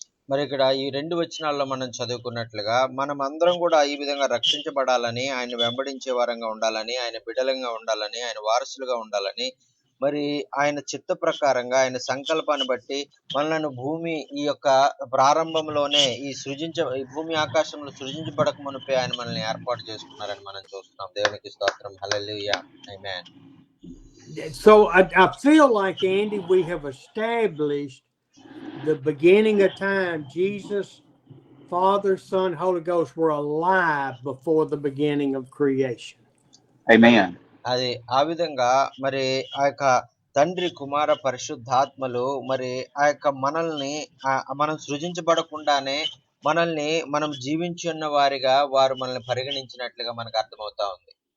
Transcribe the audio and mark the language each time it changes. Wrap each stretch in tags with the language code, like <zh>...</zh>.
<te>మరి ఇక్కడ ఈ 2 వచనాల్లో మనం చదువుకున్నట్లుగా మనం అందరం కూడా ఈ విధంగా రక్షించబడాలని, ఆయన వెంబడించే వారంగా ఉండాలని, ఆయన బిడ్డలంగా ఉండాలని, ఆయన వారసులుగా ఉండాలని, మరి ఆయన చిత్త ప్రకారంగా ఆయన సంకల్పాన్ని బట్టి మనలను భూమి ఈ యొక్క ప్రారంభంలోనే ఈ భూమి ఆకాశంలో సృజించబడక మునిపే ఆయన మనల్ని ఏర్పాటు చేసుకున్నారని మనం చూస్తున్నాం. దేవునికి స్తోత్రం. హల్లెలూయా. ఆమేన్.</te> <en>So I feel like, Andy, we have established the beginning of time. Jesus, Father, Son, Holy Ghost were alive before the beginning of creation. Amen.</en> <te>అది ఆ విధంగా మరి ఆ యొక్క తండ్రి, కుమార, పరిశుద్ధాత్మలు మరి ఆ యొక్క మనల్ని మనం సృజించబడకుండానే మనల్ని మనం జీవించి ఉన్న వారిగా వారు మనల్ని పరిగణించినట్లుగా మనకు అర్థమవుతా ఉంది.</te>